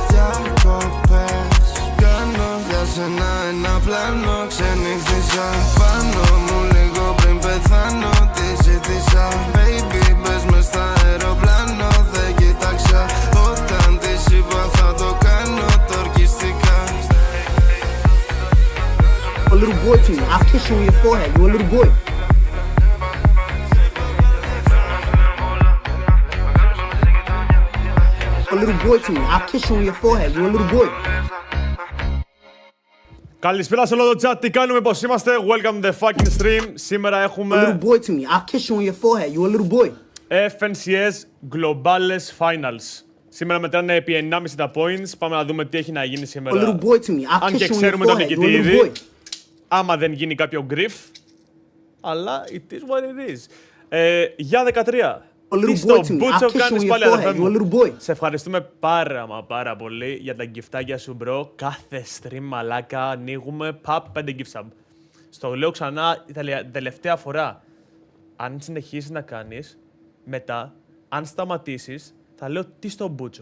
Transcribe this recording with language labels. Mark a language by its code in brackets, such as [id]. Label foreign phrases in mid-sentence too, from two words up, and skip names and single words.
[el] Κάνω για σένα ένα πλάνο, ξενύχτησα πάνω μου λίγο πριν πεθάνω. Τι ζήτησα, baby, μπες μες στα αεροπλάνο. Δεν κοίταξα όταν της είπα θα το κάνω, το ορκιστικά. [en] A little boy to me, I'll kiss you on your forehead, you a little boy. A little boy to me, I'll kiss you on your forehead, you a little boy. [el] Καλησπέρα σε όλο το chat, τι κάνουμε, πώς είμαστε, [en] welcome to the fucking stream. [el] Σήμερα [en] A [el] έχουμε [en] little boy to me, I'll kiss you on your forehead, you a little boy. FNCS Globales Finals. [el] Σήμερα μετράνε επί 1,5 τα points, πάμε να δούμε τι έχει να γίνει [en] A [el] σήμερα. [en] little boy to me, I'll [el] Αν [en] kiss [el] και [en] you on your [el] ξέρουμε τον [en] forehead, you a [el] νικητή [en] little [el] ήδη, [en] boy. [el] άμα δεν γίνει κάποιο γκριφ, αλλά [en] it is what it is. [el] Για 13. [en] A little [el] Τι [en] boy [el] στο [en] to me, [el] Μπούτσο [en] I'll kiss you [el] κάνεις [en] on your [el] πάλι, αδερφέ [en] forehead, you a [el] μου. [en] little boy. [el] Σε ευχαριστούμε πάρα πολύ για τα γκυφτάκια σου, μπρο. Κάθε stream, μαλάκα, ανοίγουμε, 5 gift sub. Στο λέω ξανά, τελευταία φορά. Αν συνεχίσεις να κάνεις, μετά, αν σταματήσεις, θα λέω τι στο Μπούτσο.